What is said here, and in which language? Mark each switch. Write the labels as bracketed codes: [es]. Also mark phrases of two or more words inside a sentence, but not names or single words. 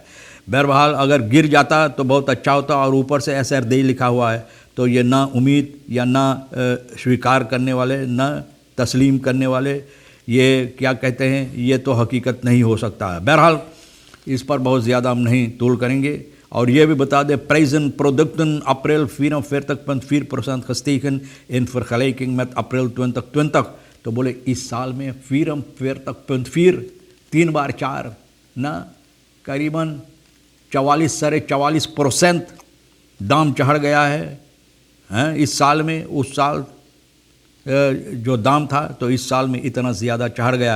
[hns] बहरहाल अगर गिर जाता तो बहुत अच्छा होता। और ऊपर से SRD लिखा हुआ है, तो ये ना उम्मीद या ना स्वीकार करने वाले, ना तस्लीम करने वाले, ये क्या कहते हैं, ये तो हकीकत नहीं हो सकता है। बहरहाल इस पर बहुत ज़्यादा हम नहीं तूल करेंगे। और ये भी बता दें, [nl] prijzen producten april 44,4% gestegen in vergelijking met april 2020। [hns] तो बोले इस साल में 44.4, 3 बार 4 ना, करीबन 44.4% दाम चढ़ गया है इस साल में। उस साल जो दाम था तो इस साल में इतना ज़्यादा चढ़ गया।